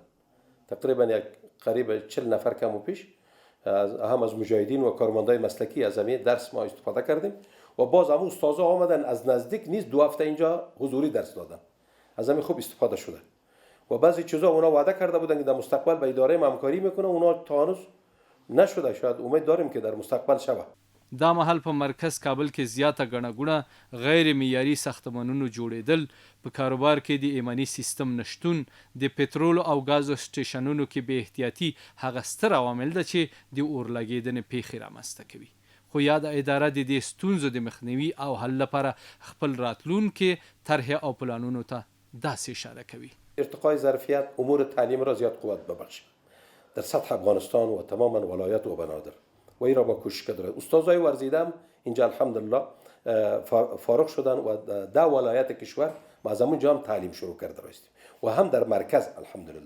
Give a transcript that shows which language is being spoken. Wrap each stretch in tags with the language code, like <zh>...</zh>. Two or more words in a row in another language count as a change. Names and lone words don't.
<fa>تقریبا یک قریب 40 نفر کم و پیش هم از مجاهدین و کارمندای مسلکی از همین درس ما استفاده کردیم و باز هم استادا آمدن از نزدیک نیست 2 هفته اینجا حضوری درس دادن. از همین خوب استفاده شده و بعضی چیزا اونا وعده کرده بودن که در مستقبل با اداره همکاری میکنه، اونا تا هنوز نشده. شاید امید داریم که در مستقبل شود.</fa> <ps>دا مهال په مرکز کابل کې زیاته ګڼه ګوڼه، غیر معیاري ساختمانونو جوړېدل، په کاروبار کې د ایمني سیستم نشتون، د پټرول او غازو سټیشنونو کې بې احتیاطي هغه ستر عوامل ده چې د اورلګېدنې پیښې رامنځته کوي. خو یاده اداره د دې ستونزو د مخنیوي او حل لپاره خپل راتلونکي طرح او پلانونو ته داسې اشاره کوي.</ps> <fa>ارتقای ظرفیت امور تعلیم را زیاد قوت ببخشید در سطح افغانستان و تماما ولایات و بنادر و این را با کوشش کرده. استادای ورزیدم اینجا الحمدلله فارغ شدن و 10 ولایت کشور ما از همون جام تعلیم شروع کرده رایستیم و هم در مرکز الحمدلله.</fa>